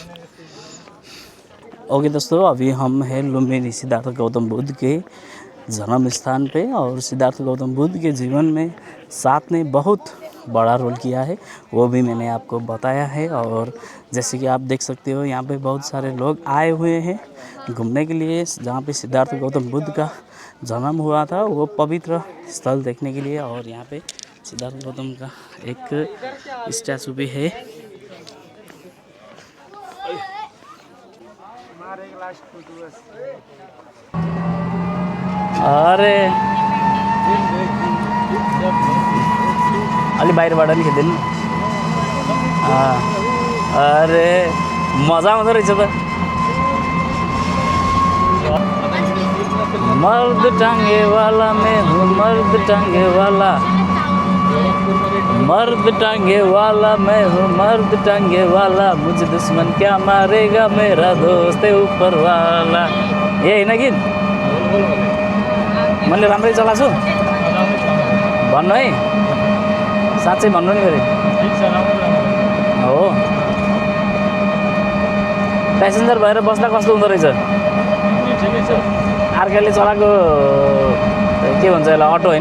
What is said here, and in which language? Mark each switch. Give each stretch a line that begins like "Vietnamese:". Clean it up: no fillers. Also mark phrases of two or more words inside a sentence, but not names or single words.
Hindi: ओके दोस्तों, अभी हम हैं लुम्बिनी सिद्धार्थ गौतम बुद्ध के जन्म स्थान पे, और सिद्धार्थ गौतम बुद्ध के जीवन में 7 ने बहुत बड़ा रोल किया है, वो भी मैंने आपको बताया है। और जैसे कि आप देख सकते हो, यहाँ पे बहुत सारे लोग आए हुए हैं घूमने के लिए, जहाँ पे सिद्धार्थ गौतम बुद्ध का जन्म हुआ था, वो पवित्र स्थल देखने के लिए। और यहाँ पे सिद्धार्थ गौतम का एक स्टैचू भी है।
Nepali: अरे अलि बाहिरबाट नि खिच्दैन। अरे मजा आउँदो रहेछ त।
Hindi: मर्द टांगे वाला मैं हूँ, मर्द टांगे वाला, मर्द टांगे वाला मैं हूँ, मर्द टांगे वाला, मुझे दुश्मन क्या मारेगा, मेरा दोस्त है ऊपर वाला।
Nepali: ये होइन गीत? मैले राम्रै चलाएको छु भन्नु है, साँच्चै भन्नु नि फेरि। हो, प्यासेन्जर भएर बस्दा कस्तो हुँदो रहेछ? अर्काले चलाएको के भन्छ यसलाई, अटो होइन?